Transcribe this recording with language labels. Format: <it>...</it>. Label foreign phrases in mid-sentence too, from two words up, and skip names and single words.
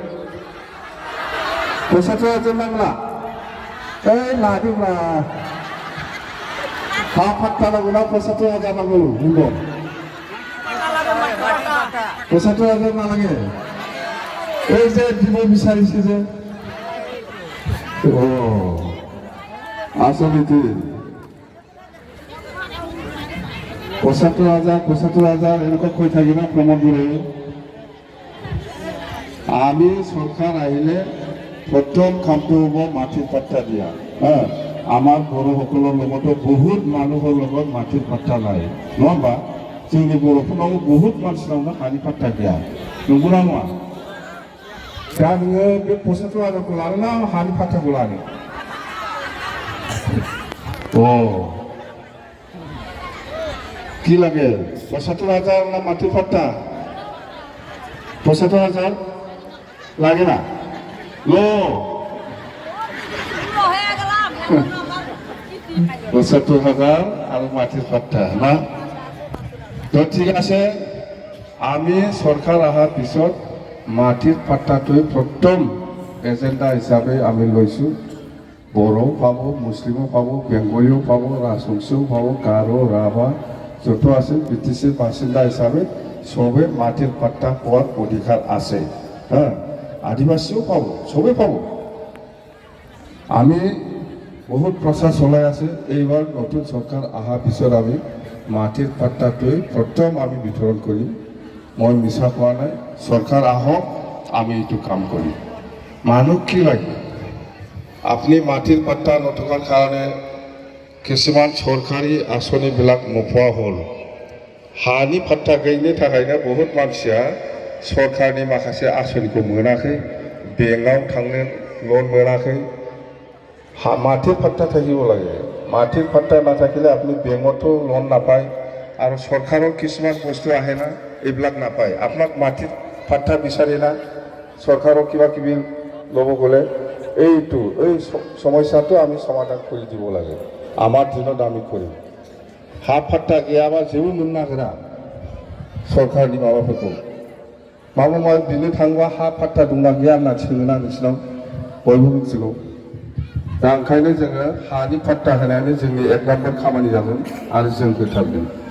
<bn>৭৫,০০০ লাগলা এই লাদিম না হাত পাট্টা লাগবে না ৭৫,০০০ লাগবে বুঝলো ৭৫,০০০ না লাগে এই যে দিব বিচারিছে যে ও আসলে তুই ৭৫,০০০ এরকম কই থাকি না প্রমোদ বড়</bn> <as>আমি সরকার আহিলে প্রথম কামটো হব মাটির পাট্টা দিয়া হ্যাঁ আমার বড়সকলৰ লগতো বহুত মানুহৰ লগত মাটিৰ পাট্টা নাই নবা</as> <brx>जोंनि बर'फोरनाव बहुत मानसिनावनो हानि पाट्टा गैया नंगौना नङा दा नोङो बे ৭৫,০০০खौ लानो ना हानि पाट्टाखौ लानो</brx> <bn>কি লাগে ৭৫,০০০ না মাটির পাট্টা ৭৫,০০০ লাগে না লো</bn> <as>৭৫,০০০ আর মাটির পাট্টা না তো ঠিক আছে আমি সরকার আহাৰ পিছত মাটির পাট্টাটোই প্রথম এজেন্ডা হিসাবে আমি লৈছো বড়ো পাব মুসলিমও পাব বেঙ্গলিও পাব রাজবংশীও পাব গারো রাভা যত আছে বিটিসির বাসিন্দা হিসাবে সবে মাটির পাট্টা পাওয়ার অধিকার আছে হ্যাঁ আদিবাসীও পাব সবে পাব আমি বহুত প্রচার চলাই আছে এইবার নতুন সরকার আহাৰ পিছত আমি মাটির পাট্টাটোই প্রথম আমি বিতরণ করি মই মিছা কোৱা নাই সরকার আহক আমি এইটো কাম করি মানুহ কি লাগে আপনি মাটির পাট্টা নথকাৰ কাৰণে কিছুমান সরকারি আঁচনিবিলাক নোপোৱা হ'ল</as> <brx>হানি পাট্টা गैयिनि थाखायनो बहुत मानसिया सरकारनि माखासे आसनिखौ मोनाखै बेंकआव थांनो लोन मोनाखै माटिर पाट्टा থাকিব লাগে</brx> <as>মাটির পাট্টা নাথাকিলে আপনি বেংকতো লোন নাপায় আৰু সরকাৰৰ কিছুমান বস্তু আহে না এইবিলাক নাপায় আপোনাক মাটির পাট্টা বিচাৰি না সরকাৰৰ কিবা কিবি ল'ব গ'লে এইটো এই সমস্যাটো আমি সমাধান কৰি দিব লাগে আমার দিনত আমি করি</as> <brx>हा पाट्टा गैयाबा जेबो मोननो नागिरा सरकारनि माबाफोरखौ माबा माबि बिनो थाङोबा हा पाट्टा दंना गैया होनना सोङोना नोंसिनाव बयबो मिथिगौ दा ओंखायनो जोङो हानि पाट्टा होनायानो जोंनि एक नाम्बार खामानि जागोन आरो जों होथारगोन</brx>